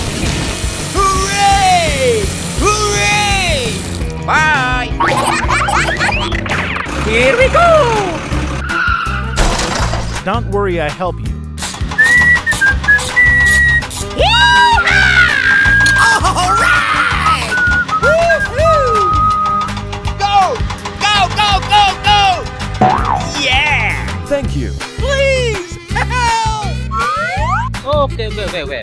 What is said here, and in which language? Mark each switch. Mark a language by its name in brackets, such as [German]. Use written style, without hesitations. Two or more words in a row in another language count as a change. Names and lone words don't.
[English] Hooray! Hooray! Bye! Here we go. Don't worry, I help you. All right! Woo-hoo! Go! Go, go, go, go! Yeah! Thank you. Please, help! Okay, wait.